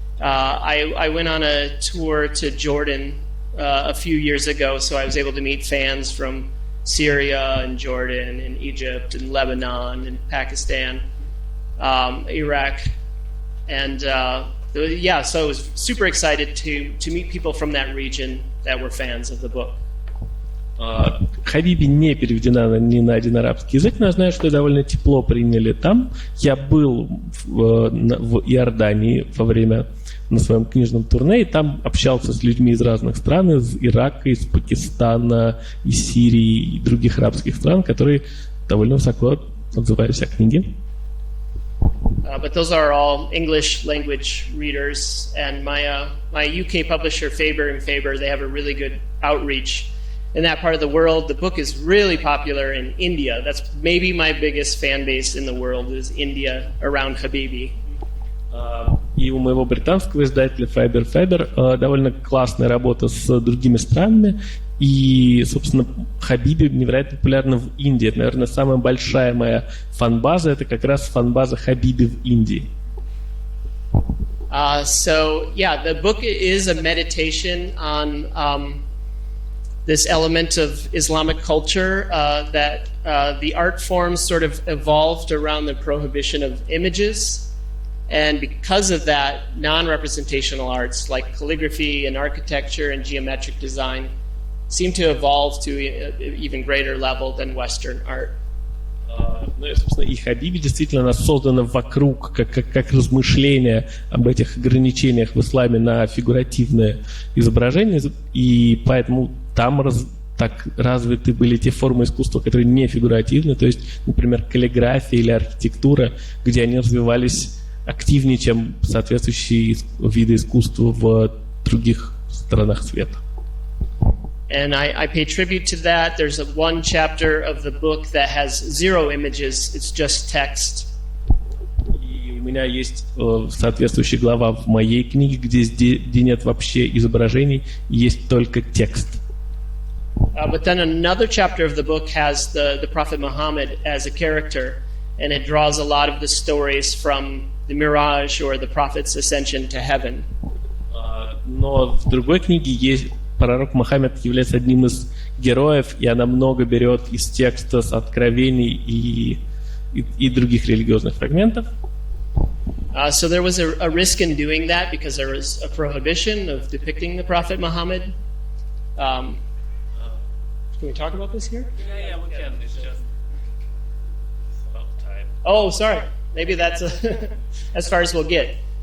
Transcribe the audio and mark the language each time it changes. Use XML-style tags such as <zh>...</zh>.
<en>I went on a tour to Jordan a few years ago, so I was able to meet fans from Syria and Jordan and Egypt and Lebanon and Pakistan, Iraq, and so I was super excited to meet people from that region that were fans of the book.</en> <ru>Habibi не переведена ни на один арабский язык, но я знаю, что довольно тепло приняли там. Я был в Иордании во время на своем книжном турне, и там общался с людьми из разных стран, из Ирака, из Пакистана, из Сирии и других арабских стран, которые довольно высоко отзывались о книге.</ru> <en>But those are all English language readers, and my UK publisher Faber and Faber, they have a really good outreach in that part of the world. The book is really popular in India. That's maybe my biggest fan base in the world is India around Habibi.</en> <ru>И у моего британского издателя Faber довольно классная работа с другими странами. И, собственно, Habibi невероятно популярна в Индии. Это, наверное, самая большая моя фан-база. Это как раз фан-база Habibi в Индии.</ru> <en>So, yeah, the book is a meditation on this element of Islamic culture that the art forms sort of evolved around the prohibition of images. And because of that, non-representational arts like calligraphy and architecture and geometric design seem to evolve to an even greater level than Western art.</en> <ru>Ну и, собственно, и Habibi действительно она создана вокруг, как размышления об этих ограничениях в исламе на фигуративное изображение, и поэтому там так развиты были те формы искусства, которые не фигуративны, то есть, например, каллиграфия или архитектура, где они развивались активнее, чем соответствующие виды искусства в других странах света.</ru> <en>And I pay tribute to that. There's one chapter of the book that has 0 images. It's just text.</en> <ru>И у меня есть соответствующая глава в моей книге, где нет вообще изображений, есть только текст.</ru> <en>But then another chapter of the book has the Prophet Muhammad as a character, and it draws a lot of the stories from the Miraj or the Prophet's ascension to heaven.</en> <ru>Но в другой книге есть пророк Мухаммед является одним из героев, и она много берет из текста, с откровений и других религиозных фрагментов.</ru> <en>So there was a risk in doing that because there was a prohibition of depicting the Prophet Muhammad. Can we talk about this here? Yeah, we can. It's just about time. Oh, sorry. Maybe that's as far as we'll get.</en>